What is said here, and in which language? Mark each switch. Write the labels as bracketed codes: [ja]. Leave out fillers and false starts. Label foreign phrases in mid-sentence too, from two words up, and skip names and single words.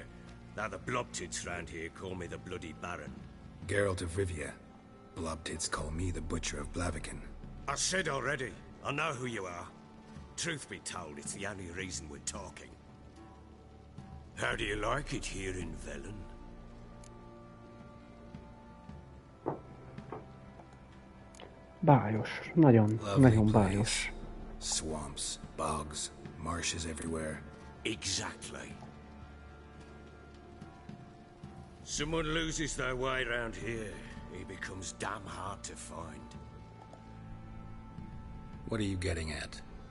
[en] Now the Blobtits round here call me the Bloody Baron. Geralt of Rivia. Blobtits call me the Butcher of Blaviken. I said already, I know who you are. Truth be told, it's the only reason we're talking. How do you like it here in Velen? [hu] Bájos. Nagyon, nagyon bájos. [en] Swamps, bogs, marshes everywhere. Exactly. Someone loses their way around here, he becomes damn hard to find. What are you getting at?